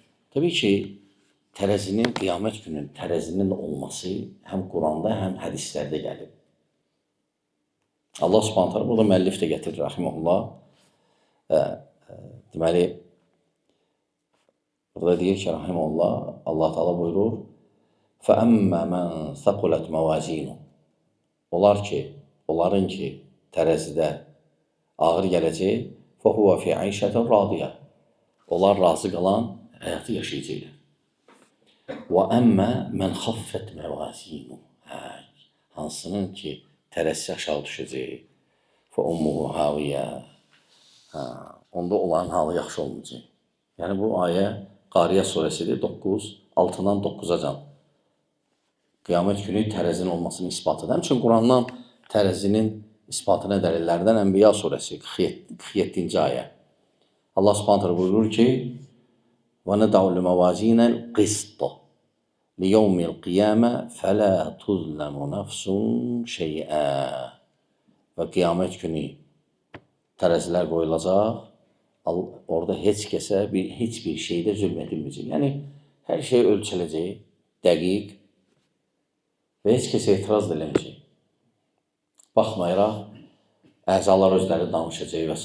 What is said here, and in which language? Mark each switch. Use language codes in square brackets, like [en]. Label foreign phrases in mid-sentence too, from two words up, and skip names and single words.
[az] Təbii ki, tərəzinin, qiyamət günün tərəzinin olması həm Quranda, həm hədislərdə gəlib. Allah subhanət hələ burada müəllif də gətirir, rahiməhullah. Deməli, burada deyir ki, rahiməhullah, Allah Teala buyurur, [ar] فَأَمَّا مَنْ ثَقُلَتْ مَوَازِينُ. [az] Onların ki, tərəzidə ağır gələcək, [ar] فَهُوَ فِي عَيْشَةٍ رَاضِيَةٍ. [az] Onlar razı qalan həyatı yaşayacaqlar. [ar] وَأَمَّا مَنْ خَفَّتْ مَوَازِينُ. [az] Hansının ki, tərəzi aşağı düşəcək, [ar] فَأُمُّهُ هَاوِيَةٌ. [az] Onda olan halı yaxşı olmayacaq. Yəni, bu ayə Qariyə surəsidir, 6-dan 9-a can. Qiyamət günü tərəzinin olmasının ispatıdır. Həmçinin Qurandan tərəzinin isbatına dəlillərdən Ənbiya surəsi, 47-ci ayə. Allah subhanətlə buyurur ki, [ar] وَنَدَعُ الْمَوَازِينَ الْقِسْطَ لِيَوْمِ الْقِيَامَةِ فَلَا تُظْلَمُ نَفْسٌ شَيْئًا. [az] Və qiyamət günü tərəzilər qoyulacaq, orada heç kəsə heç bir şeydə zülm edilməyəcək. Yəni, hər şey ölçüləcək, dəqiq və heç kəsə etiraz edilməyəcək. Baxmayaraq, əzalar özləri danışacaq və s.